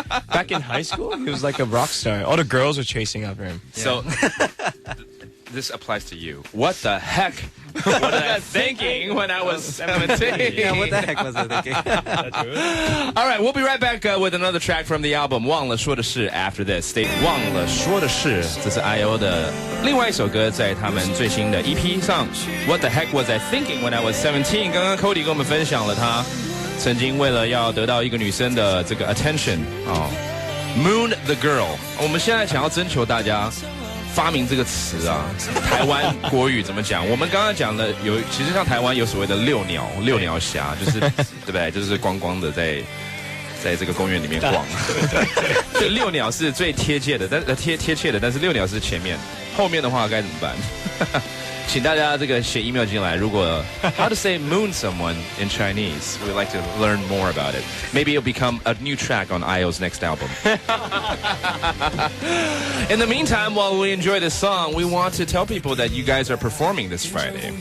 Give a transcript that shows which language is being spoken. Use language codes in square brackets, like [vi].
[en] Back in high school, he was like a rock star. All the girls were chasing after him. Yeah. So this applies to you. What the heck was I thinking when I was 17? Yeah, what the heck was I thinking? All right, we'll be right back with another track from the album 忘了说的事 after this. [zh] 忘了说的事，这是 IO 的另外一首歌，在他们最新的 EP 上。 [en] What the heck was I thinking when I was 17? [zh] 刚刚 Cody 跟我们分享了他曾经为了要得到一个女生的这个 [en] attention moon the girl。 [zh] 我们现在想要征求大家发明这个词啊，台湾国语怎么讲？我们刚刚讲的其实像台湾有所谓的遛鸟侠，就是对不对？就是光光的在这个公园里面逛。这遛鸟是最贴切的，贴切的，但是遛鸟是前面，后面的话该怎么办？请大家这个写 email 进来。 [en] 如果 how to say moon someone in Chinese, we'd like to learn more about it. Maybe it'll become a new track on IO's next album. In the meantime, while we enjoy this song, we want to tell people that you guys are performing this Friday.